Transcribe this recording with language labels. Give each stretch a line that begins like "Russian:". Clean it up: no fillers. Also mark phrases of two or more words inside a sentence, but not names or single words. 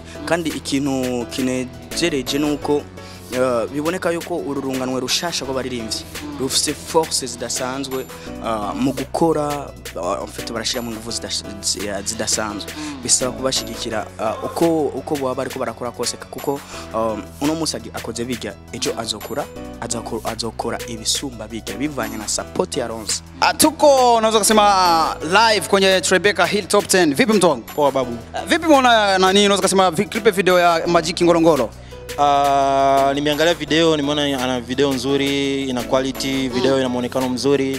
Rundi: Kandi ikintu kinejereje nuko biboneka yuko ururunganwe rushasha ko baririmbyi rufise force zidasanzwe mu gukora, mfite barashira mu nguvu zidasanzwe. Bisaba kubashigikira uko baba ariko barakora kose, kuko uno musagi akoze bijya ejo azokora ibisumba bijya bivanye na support ya Ronze.
Swahili: Tuko naweza kusema live kwenye Tribeca Hill Top 10. Vipi mtongo? Poa babu. Vipi muona nani naweza kusema
English: clip video
Swahili: ya Magic Ngorongoro? Nimeangalia video, nimeona ana video nzuri, ina quality, video ina muonekano mzuri.